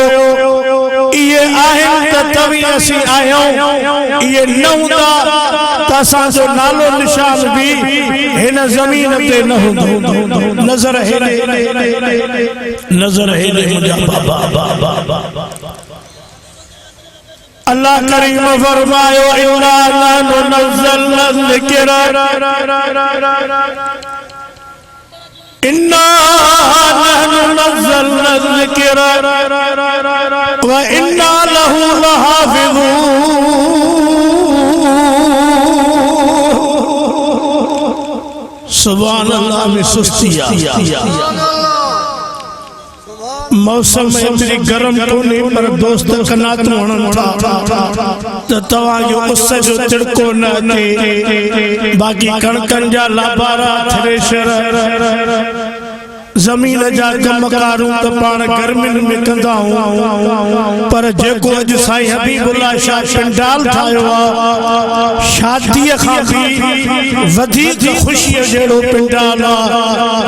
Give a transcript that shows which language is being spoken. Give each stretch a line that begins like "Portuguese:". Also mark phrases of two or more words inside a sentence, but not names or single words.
Sindhi: इहे आहिनि त तव्हीं असीं आहियूं, इहे न हूंदा त असांजो नालो निशान बि हिन ज़मीन ते न हूंदो। नज़र हेॾे मुंहिंजा बाबा अल्लाह करीम फरमायो
Arabic: إنا نحن نزلنا الذكر إنا نحن نزلنا الذكر و إنا له لحافظون. سبحان الله
Sindhi: में सुस्तिया मौसम एतरी गरम कोन्हे पर दोस्त कनात वणन था त तव्हां जो उस जो तिड़को न अचे। बाक़ी कणकनि जा लाबारा थ्रेशर ज़मीन जा कमकारूं त पाण गर्मियुनि में कंदा आहियूं पर जेको अॼु साईं हबीबुल्लाह शाह पंडाल ठाहियो आहे शादीअ खां बि वधीक ख़ुशीअ जहिड़ो पंडाल आहे।